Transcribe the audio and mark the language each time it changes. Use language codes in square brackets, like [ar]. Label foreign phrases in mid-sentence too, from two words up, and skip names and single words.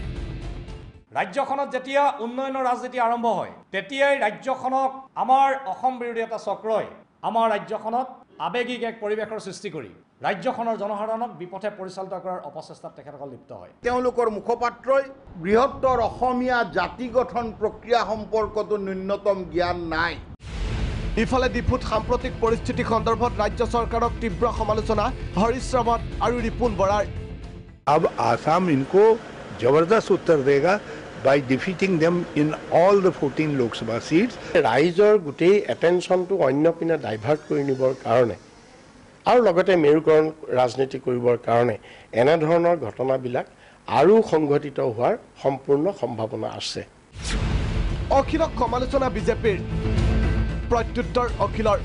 [as] ৰাজ্যখনত যেতিয়া উন্নয়নৰ ৰাজনীতি আৰম্ভ হয় তেতিয়াই ৰাজ্যখনক আমাৰ অসম বিৰোধী এটা চক্ৰই আমাৰ ৰাজ্যখনত আবেগিক এক পৰিৱেশৰ সৃষ্টি কৰি ৰাজ্যখনৰ জনসাধাৰণক বিপথে পৰিচালিত কৰাৰ অপচেষ্টাত তেখেতসকল লিপ্ত হয় তেওঁলোকৰ মুখপাত্ৰই বৃহত্তৰ অসমীয়া জাতি গঠন প্ৰক্ৰিয়া সম্পৰ্কতো ন্যূনতম জ্ঞান নাই ইফালে ডিফুত সাম্প্ৰতিক পৰিস্থিতি সন্দৰ্ভত ৰাজ্য চৰকাৰক তীব্ৰ সমালোচনা হৰীশ ৰাৱত আৰু ৰিপুণ বৰাৰ [hi] अब आसाम इनको जबरदस्त उत्तर देगा [en] by defeating them in all the 14 Lok Sabha seats. [as] ৰাইজৰ গোটেই এটেনশ্যনটো অন্য পিনে ডাইভাৰ্ট কৰি নিবৰ কাৰণে আৰু লগতে মেৰুকৰণ ৰাজনীতি কৰিবৰ কাৰণে এনেধৰণৰ ঘটনাবিলাক আৰু সংঘটিত হোৱাৰ সম্পূৰ্ণ সম্ভাৱনা আছে অখিলক সমালোচনা বিজেপিৰ প্ৰত্যুত্তৰ অখিলৰ